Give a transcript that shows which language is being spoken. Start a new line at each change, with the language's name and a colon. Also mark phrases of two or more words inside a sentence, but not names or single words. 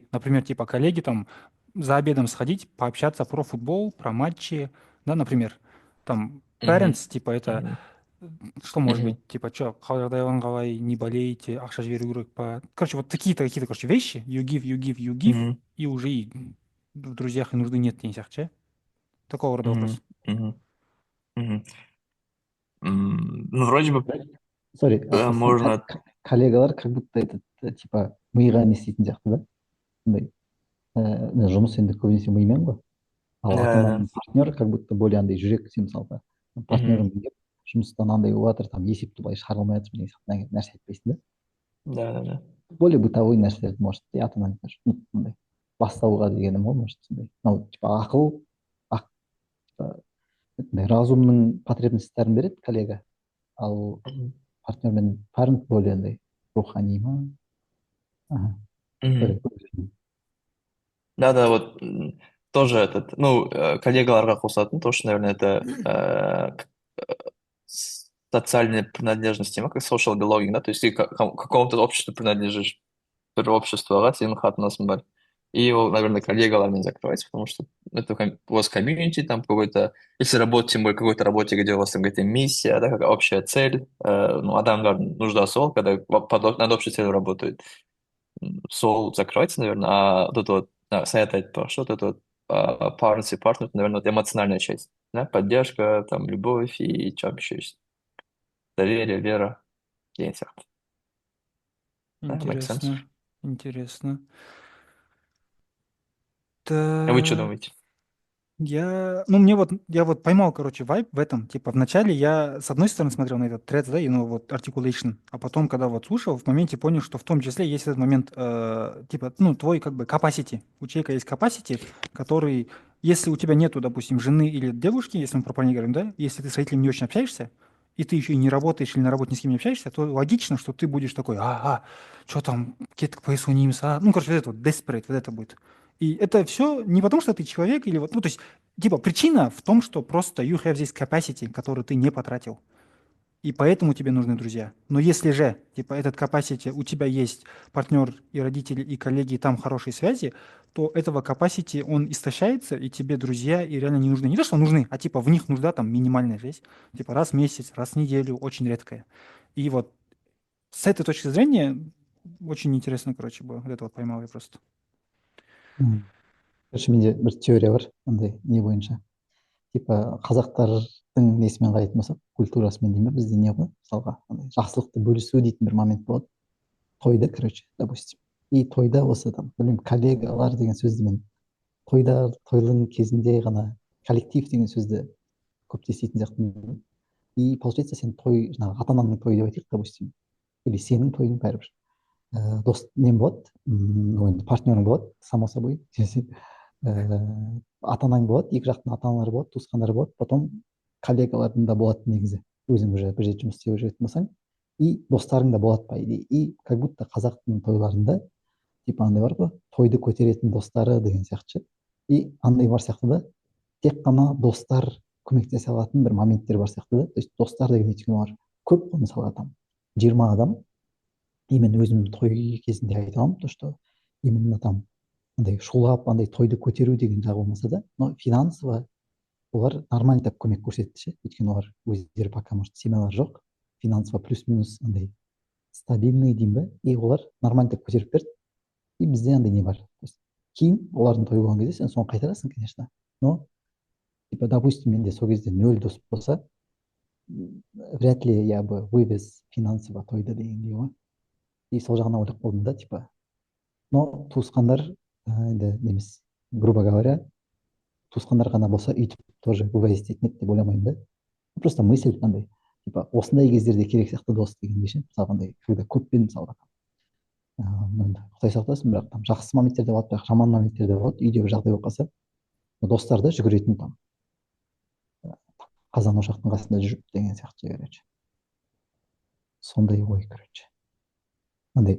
Russian: Например, типа, коллеги там за обедом сходить, пообщаться про футбол, про матчи, да, например. Там, Мгм. parents, типа, это Мгм. что может Мгм. быть, типа, что,
Kazakh: қалай,
Russian: не болейте,
Kazakh: ақша жіберу керек па.
Russian: Короче, вот какие-то, короче, вещи,
English: you give, Мгм.
Russian: и уже и в друзьях и нужды нет, не сяхче. Такого рода Мгм. вопрос. Мгм. Мгм. Ну, вроде бы
Kazakh: Сори, қосылсам,
Russian: можно... коллегалар как будто этот, типа,
Kazakh: миға не істейтін сияқты да. Андай, жұмыс енді көбінесе мимен ғой. Ал ата
Russian: Да.
Kazakh: ананың партнер
Russian: как будто более
Kazakh: андай жүрек, сен мысалға Мгм. партнерің келіп жұмыстан андай болып жатыр, там есепті былай шығара алмай жатырмын деген сияқты нәрсе айтпайсың да.
Russian: Да. Более бытовой
Kazakh: нәрселерді
Russian: может и
Kazakh: ата анаң андай бастауға дегенім ғой, может сондай. Мынау типа ақыл, типа, андай разумның потребностьтарын береді коллега, ал Мгм. партнер мен парент более андай рухани ма.
Russian: Ага, Мгм.
Kazakh: sorry, көрсетейін.
Russian: Да, вот тоже этот, ну,
Kazakh: коллегаларға қосатын,
Russian: то, что, наверное, это социальная принадлежность, тема, как
English: social belonging,
Russian: да, то есть ты к какому-то обществу принадлежишь,
Kazakh: бір обществоға сенің қатынасың бар. И ол,
Russian: наверное, коллегалармен закрывается, потому что это у вас комьюнити, там какой-то, если работать, тем более какой-то работе, где у вас там какая-то миссия, да, какая общая цель, ну,
Kazakh: адамдардың нуждасы ол,
Russian: когда над общей целью работают. Сол закрывается, наверное, а вот это вот,
Kazakh: Саят айтпақшы,
Russian: вот это вот partnership, партнер, наверное, вот эмоциональная часть, да, поддержка, там, любовь и что еще есть, доверие, вера,
Kazakh: деген сияқты.
Russian: Да,
English: make sense.
Russian: Интересно, интересно. А вы что Так, думаете? Я вот поймал, короче, вайб в этом. Типа, вначале я, с одной стороны, смотрел на этот threads, да, и, ну, вот, articulation, а потом, когда вот слушал, в моменте понял, что в том числе есть этот момент, типа, ну, твой, как бы, capacity. У человека есть capacity, который, если у тебя нету, допустим, жены или девушки, если мы про парней говорим, да, если ты с родителями не очень общаешься, и ты еще и не работаешь или на работе ни с кем не общаешься, то логично, что ты будешь такой, что там, кетік поясунимыз, ну, короче, вот это вот, desperate, вот это будет. И это все не потому, что ты человек, или вот, ну, то есть, типа, причина в том, что просто
English: you have this capacity,
Russian: который ты не потратил. И поэтому тебе нужны друзья. Но если же, типа, этот capacity, у тебя есть партнер и родители, и коллеги, и там хорошие связи, то этого capacity, он истощается, и тебе друзья и реально не нужны. Не то, что нужны, а типа в них нужда там минимальная жизнь. Типа раз в месяц, раз в неделю, очень редкая. И вот с этой точки зрения очень интересно, короче, было. Вот это вот поймал я просто. М.
Kazakh: Короче, менде бір теория бар андай не бойынша, типа қазақтардың несімен қарайтын болсақ, культурасымен деймін бе, бізде не ғой мысалға андай жақсылықты бөлісу дейтін бір момент болады тойда,
Russian: короче, допустим.
Kazakh: И тойда осы там білмеймін коллегалар деген сөзді мен тойлың кезінде ғана коллектив деген сөзді көп еститін сияқтымын. И получается сен той жаңағы ата анаңның тойы деп айтайық,
Russian: допустим, или
Kazakh: сенің тойың бәрібір дос нең болады, енді партнерің болады,
Russian: само собой.
Kazakh: Ата анаң болады, екі жақтың ата аналары болады, туысқандары болады, потом коллегалардың да болады негізі, өзің уже бір жерде жұмыс істеп жүретін болсаң, и достарың да болады
Russian: по идее. И как будто
Kazakh: қазақтың тойларында типа андай бар ғой, тойды көтеретін достары деген сияқты ше. И андай бар сияқты да, тек қана достар көмектесе алатын бір моменттер бар сияқты да.
Russian: То есть
Kazakh: достар деген өйткені олар көп қой, мысалға там 20 адам. И мен өзім той кезінде айта аламын,
Russian: то что именно
Kazakh: там андай шулап андай тойды көтеру деген жағы болмаса да,
Russian: но финансово
Kazakh: олар
Russian: нормально так
Kazakh: көмек көрсетті ше, өйткені олар өздері
Russian: пока может
Kazakh: семьялары жоқ,
Russian: финансово плюс-минус
Kazakh: андай стабильный деймін бе, и олар
Russian: нормально так
Kazakh: көтеріп берді. И бізде андай не бар,
Russian: то есть
Kazakh: кейін олардың тойы болған кезде сен соны қайтарасың,
Russian: конечно, но типа допустим
Kazakh: менде сол кезде 0 дос болса,
Russian: вряд ли я бы вывез финансово
Kazakh: тойды дегендей ғой. И сол жағынан ойлап қалдым да, типа, но туысқандар енді немес,
Russian: грубо говоря,
Kazakh: туысқандар ғана болса өйтіп
Russian: тоже вывозить
Kazakh: ететін еді деп ойламаймын да.
Russian: Просто мысль
Kazakh: андай, типа осындай кездерде керек сияқты дос дегендей ше, мысалға андай когда көппен мысалға енді құдай сақтасын, бірақ там жақсы моменттер де болады, бірақ жаман моменттер де болады, үйде бір жағдай болып қалса достарды жүгіретін там қазан ошақтың қасында жүріп деген сияқты, короче, сондай ой, короче, андай